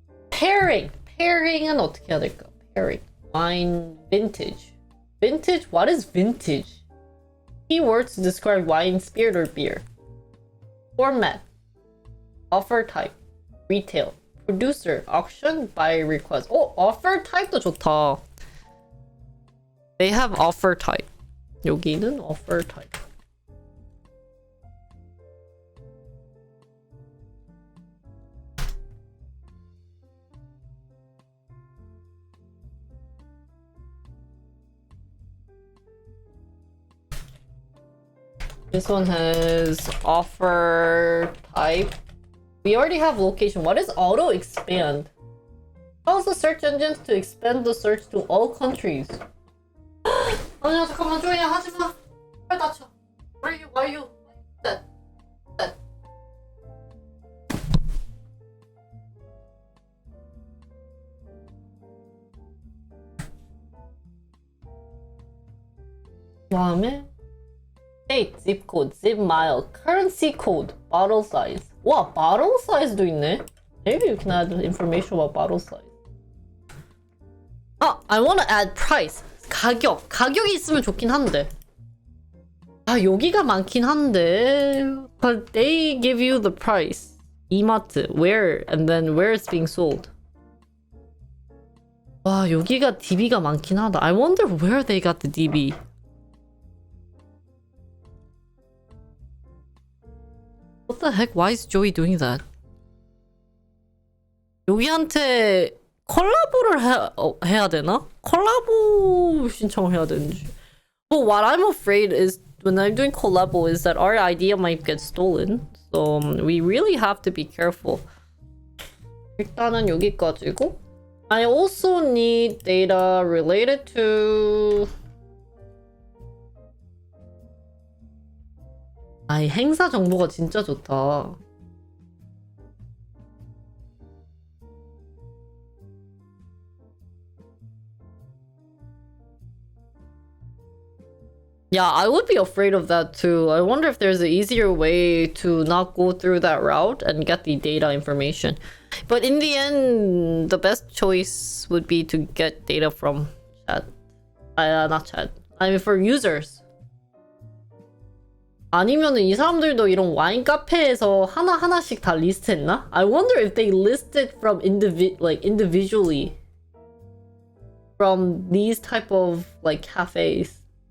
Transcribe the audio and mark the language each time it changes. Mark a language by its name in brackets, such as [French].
[Korean] Pairing은 어떻게 해야 될까? [English] Pairing. Wine vintage. Vintage? What is vintage? Keywords to describe wine, spirit, or beer. Format. Offer type. Retail. Producer. Auction. By request. Oh, offer type도 [Korean] 좋다. [English] They have offer type. [Korean] 여기는 offer type. [English] This one has offer type. We already have location. What is auto expand? Allows the search engines to expand the search to all countries. [Korean] 아니야 잠깐만 조이야 하지마. 빨리 닫혀. [English] Why are you? That. [Korean] 다음에 [English] state, zip code, zip mile, currency code, bottle size. [Korean] 와, bottle size도 있네. [English] Maybe you can add information about bottle size. [Korean] 아, [English] I want to add price. [Korean] 가격이 있으면 좋긴 한데. 아, 여기가 많긴 한데. [English] But they give you the price. 이마트, where, and then where it's being sold. [Korean] 와, 여기가 DB가 많긴 하다. [English] I wonder where they got the DB. What the heck? Why is Joey doing that? [Korean] 여기한테 콜라보를 해야 되나? 콜라보 신청을 해야 되는지. [English] But what I'm afraid is when I'm doing collabo is that our idea might get stolen. So we really have to be careful. [Korean] 일단은 여기까지고. [English] I also need data related to [Korean] 아, 이 행사 정보가 진짜 좋다. [English] Yeah, I would be afraid of that too. I wonder if there's an easier way to not go through that route and get the data information. But in the end, the best choice would be to get data from chat. Not chat. I mean, for users. [Korean] 아니면은 이 사람들도 이런 와인 카페에서 하나하나씩 다 리스트했나? [English] I wonder if they listed from individually from these type of like cafes.